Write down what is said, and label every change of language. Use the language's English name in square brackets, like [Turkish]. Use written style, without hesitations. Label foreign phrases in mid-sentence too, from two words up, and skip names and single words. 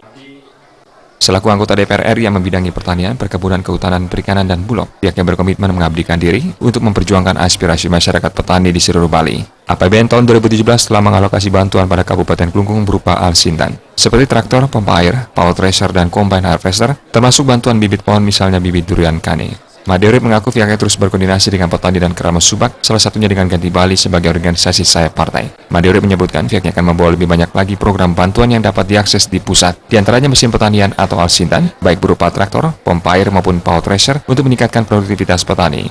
[Indonesian] Selaku anggota DPR RI yang membidangi pertanian, perkebunan, kehutanan, perikanan, dan bulog, pihaknya berkomitmen mengabdikan diri untuk memperjuangkan aspirasi masyarakat petani di seluruh Bali. APBN tahun 2017 telah mengalokasi bantuan pada Kabupaten Klungkung berupa Al Sintan, seperti traktor, pompa air, [English] power thresher, [Indonesian] dan [English] combine harvester, [Indonesian] termasuk bantuan bibit pohon misalnya bibit durian kane. Imade Urip mengaku pihaknya terus berkoordinasi dengan petani dan Krama Subak, salah satunya dengan Ganti Bali sebagai organisasi sayap partai. Imade Urip menyebutkan pihaknya akan membawa lebih banyak lagi program bantuan yang dapat diakses di pusat, diantaranya mesin pertanian atau Al Sintan, baik berupa traktor, pompa air maupun [English] power thresher [Indonesian] untuk meningkatkan produktivitas petani.